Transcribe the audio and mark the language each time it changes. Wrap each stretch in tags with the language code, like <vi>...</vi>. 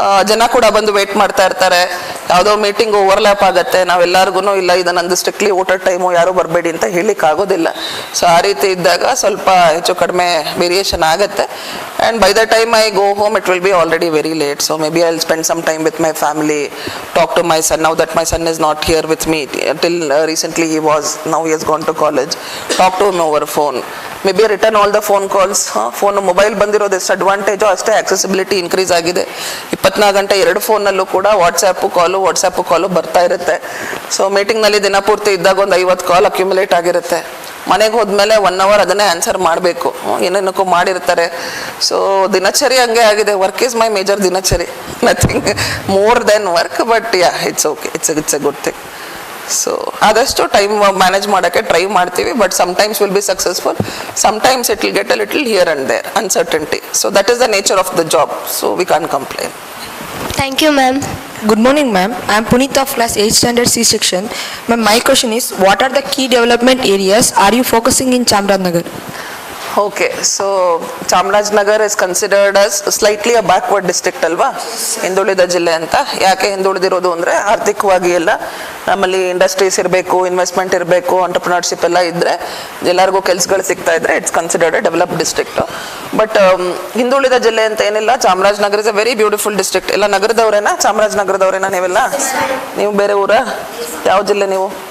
<kn>ಜನ ಕೂಡ ಬಂದು ವೇಟ್ ಮಾಡ್ತಾ ಇರ್ತಾರೆ, ಯಾವುದೋ ಮೀಟಿಂಗ್ ಓವರ್ಲ್ಯಾಪ್ ಆಗುತ್ತೆ, ನಾವೆಲ್ಲರಿಗೂ ಇಲ್ಲ ಇದು ನಂದು ಸ್ಟ್ರಿಕ್ಟ್ಲಿ ಊಟದ ಟೈಮು, ಯಾರೂ ಬರಬೇಡಿ ಅಂತ ಹೇಳಲಿಕ್ಕೆ ಆಗೋದಿಲ್ಲ. ಸೊ ಆ ರೀತಿ ಇದ್ದಾಗ ಸ್ವಲ್ಪ ಹೆಚ್ಚು ಕಡಿಮೆ ವೇರಿಯೇಷನ್ ಆಗುತ್ತೆ.</kn> <en>And by the time I go home it will be already very late. So maybe I will spend some time with my family, talk to my son. Now that my son is not here with me, till recently he was, now he has gone to college. Talk to him over phone. Maybe return all the phone calls.</en> <kn>Phone mobile ಬಂದಿರೋದು ಎಷ್ಟು ಅಡ್ವಾಂಟೇಜೋ ಅಷ್ಟೇ accessibility increase ಆಗಿದೆ. 24 ಗಂಟೆ 2 ಫೋನಲ್ಲೂ ಕೂಡ WhatsApp ಕಾಲು ಬರ್ತಾ ಇರುತ್ತೆ. So ಮೀಟಿಂಗ್ನಲ್ಲಿ ದಿನಪೂರ್ತಿ ಇದ್ದಾಗ ಒಂದು 50 ಕಾಲ್ ಅಕ್ಯುಮುಲೇಟ್ ಆಗಿರುತ್ತೆ. ಮನೆಗೆ ಹೋದ್ಮೇಲೆ 1 ಅವರ್ ಅದನ್ನೇ ಆನ್ಸರ್ ಮಾಡಬೇಕು, ಏನೇನಕ್ಕೂ ಮಾಡಿರ್ತಾರೆ.</kn> <en>so</en> <kn>ದಿನಚರಿ ಹಂಗೆ ಆಗಿದೆ.</kn> <en>Work is my major ದಿನಚರಿ, nothing more than work. But yeah, it's okay, it's a good thing. So</en> <kn>ಆದಷ್ಟು ಟೈಮ್ ಮ್ಯಾನೇಜ್ ಮಾಡೋಕ್ಕೆ ಟ್ರೈ ಮಾಡ್ತೀವಿ.</kn> <en>But sometimes will be successful, sometimes it will get a little here and there, uncertainty. So that is the nature of the job. So we can't complain. Thank you, ma'am. Good morning, ma'am. I am Punita of class 8th standard C section. Ma'am, my question is, what are the key development areas are you focusing in Chamarajanagar? Okay, so Chamarajanagar is considered as slightly a backward district</en> <kn>ಅಲ್ವಾ, ಹಿಂದುಳಿದ ಜಿಲ್ಲೆ ಅಂತ. ಯಾಕೆ ಹಿಂದುಳಿದಿರೋದು ಅಂದರೆ ಆರ್ಥಿಕವಾಗಿ ಎಲ್ಲ ನಮ್ಮಲ್ಲಿ industries ಇರಬೇಕು, ಇನ್ವೆಸ್ಟ್ಮೆಂಟ್ ಇರಬೇಕು, ಎಂಟರ್ಪ್ರಿನರ್ಶಿಪ್ ಎಲ್ಲ ಇದ್ದರೆ ಎಲ್ಲರಿಗೂ ಕೆಲಸಗಳು ಸಿಗ್ತಾ ಇದ್ರೆ</kn> <en>It's considered a developed district.</en> <kn>But ಹಿಂದುಳಿದ ಜಿಲ್ಲೆ ಅಂತ ಏನಿಲ್ಲ. Chamarajanagar</kn> <en>Is a very beautiful district.</en> <kn>ಎಲ್ಲ ನಗರದವರೇನಾ? ಚಾಮರಾಜನಗರದವರೇನಾ ನೀವೆಲ್ಲ? ನೀವು ಬೇರೆ ಊರ? ಯಾವ ಜಿಲ್ಲೆ ನೀವು?</kn>